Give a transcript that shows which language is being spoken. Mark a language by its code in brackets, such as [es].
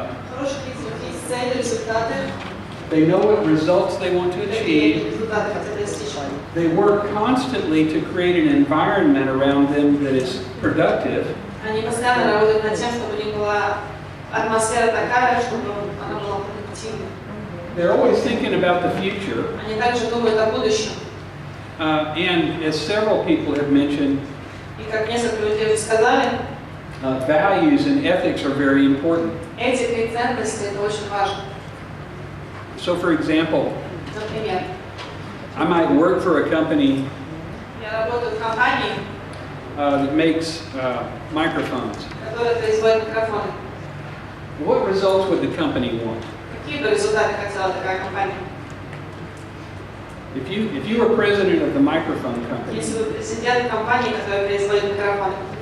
[ru] Хорошие лидеры есть цели, результаты. [en] They know what results they want to achieve. [ru] Результаты хотят достичь. [en] They work constantly to create an environment around them that is productive. [ru] Они постоянно работают над тем, чтобы у них была атмосфера такая, чтобы она была продуктивной. [en] They're always thinking about the future. [ru] Они также думают о будущем. [en] And as several people have mentioned, [ru] И как несколько людей сказали, [en] values and ethics are very important. [ru] этика и ценности это очень важно. [en] So for example, [ru] Например, [en] I might work for a company [ru] я работаю в компании, [en] that makes microphones. [ru] которая производит микрофоны. [en] What results would the company want? [ru] Какие бы результаты хотела такая компания? [en] If you were president of the microphone company, [ru] Если вы президент компании, которая производит микрофоны,